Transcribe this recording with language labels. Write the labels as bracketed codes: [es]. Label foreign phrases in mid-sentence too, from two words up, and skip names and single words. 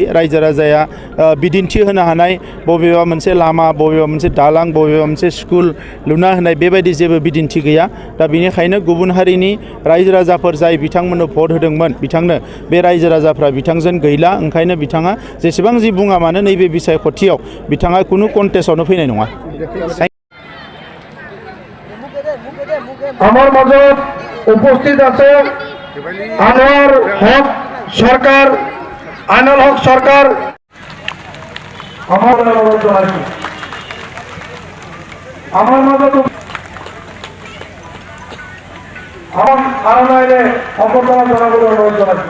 [brx] रायजो राजाया बिदिन्थि होनो हानाय बबेबा मोनसे लामा बबेबा मोनसे दालां बबेबा मोनसे स्कुल लुना होनाय बेबायदि जेबो बिदिन्थि गैया। दा बेनिखायनो गुबुन हारिनि रायजो राजाफोर जाय बिथांमोननो भट होदोंमोन बिथांनो बे रायजो राजाफ्रा बिथांजों गैला। ओंखायनो बिथाङा जेसेबां जि बुङा मानो नैबे बिसायख'थियाव बिथाङा खुनु कन्टेस्टआवनो फैनाय नङा। [as] আমার মাজত উপস্থিত আছে আনোয়ার হক সরকার আনোয়ার হক সরকার আমার মাজত আনোয়ারে অপরতলা জনগণ অনুরোধ জানাচ্ছি।